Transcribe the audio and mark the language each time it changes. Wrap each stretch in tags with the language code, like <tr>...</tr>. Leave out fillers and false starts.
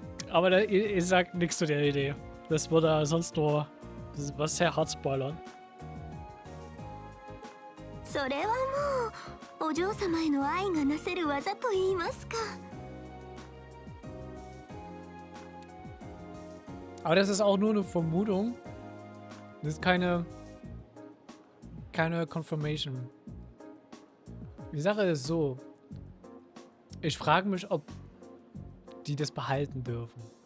<de>Aber ihr sagt nichts zu der Idee. Das würde sonst nur was sehr hart spoilern.</de> <ja>それはもうお嬢様への愛がなせる技と言いますか。</ja> <de>Aber das ist auch nur eine Vermutung. Das ist keine Confirmation. Die Sache ist so. Ich frage mich, ob die das behalten dürfen.</de>